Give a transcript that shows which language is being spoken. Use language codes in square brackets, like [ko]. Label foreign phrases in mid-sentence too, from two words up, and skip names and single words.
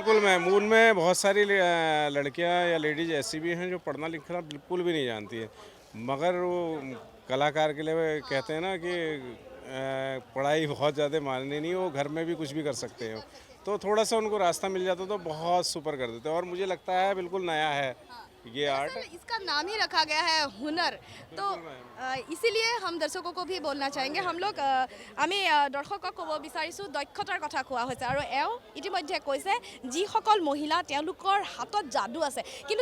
[hi] बिल्कुल मैम, उनमें बहुत सारी लड़कियां या लेडीज ऐसी भी हैं जो पढ़ना लिखना बिल्कुल भी नहीं जानती है, मगर वो कलाकार के लिए वो कहते हैं ना कि पढ़ाई बहुत ज़्यादा मायने नहीं, वो घर में भी कुछ भी कर सकते हैं। तो थोड़ा सा उनको रास्ता मिल जाता तो बहुत सुपर कर देते हैं। और मुझे लगता है बिल्कुल नया है ये आर्ट। सर, इसका नाम ही रखा गया है हुनर, तो इसीलिए हम दर्शकों को भी बोलना चाहेंगे। हम लोग [as] আমি দৰ্শকক ক'ব বিচাৰিছোঁ দক্ষতাৰ কথা কোৱা হৈছে আৰু এওঁ ইতিমধ্যে কৈছে যিসকল মহিলা তেওঁলোকৰ হাতত যাদু আছে, কিন্তু